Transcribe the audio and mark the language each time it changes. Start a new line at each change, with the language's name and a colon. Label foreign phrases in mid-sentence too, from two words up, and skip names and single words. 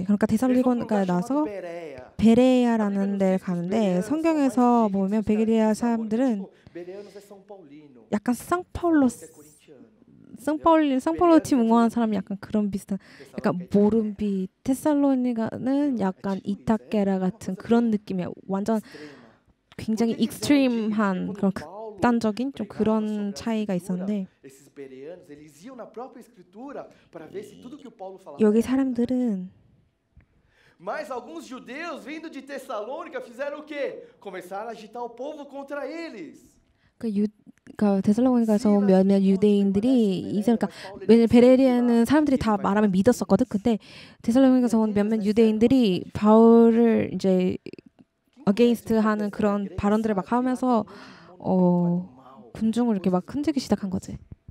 Korean: 그러니까 데살로니가에 나서 베레야라는 데를 가는데 성경에서 보면 베레야 사람들은 약간 상파울로 팀 응원하는 사람이 약간 그런 비슷한 약간 모름비 테살로니가는 약간 이타케라 같은 그런 느낌이야. 완전 굉장히 익스트림한 그런 극단적인 좀 그런 차이가 있었는데 여기 사람들은
Portuguese: Mas alguns judeus vindo de Tessalônica fizeram o quê? Começaram a agitar o povo contra eles.
Korean: 그러니까 데살로니가서 온 몇몇 유대인들이 그러니까 왜냐면 베레리아는 사람들이 다 말하면 믿었었거든. 근데 데살로니가서 온 몇몇 유대인들이 바울을 이제 against 하는 그런 발언들을 막 하면서 군중을 이렇게 막 흔들기 시작한 거지.